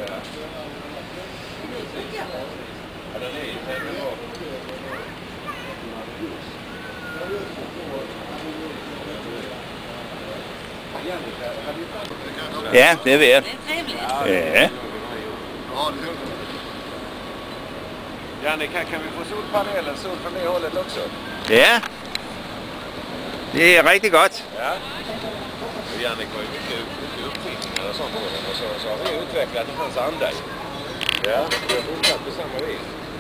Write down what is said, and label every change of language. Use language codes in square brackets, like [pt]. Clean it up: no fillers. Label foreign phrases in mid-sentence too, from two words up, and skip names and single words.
[da] Ja, det vil jeg. [sv] Det är trevligt. Ja. Janne, kan vi få solpaneler, sol från det hållet också? [da] Ja. Det er rigtig godt. Ja. [sv] Janne har ju mycket uppfinningar och sånt på den. Och så har vi utvecklat en hans anda. Ja, vi har fortsatt på samma vis.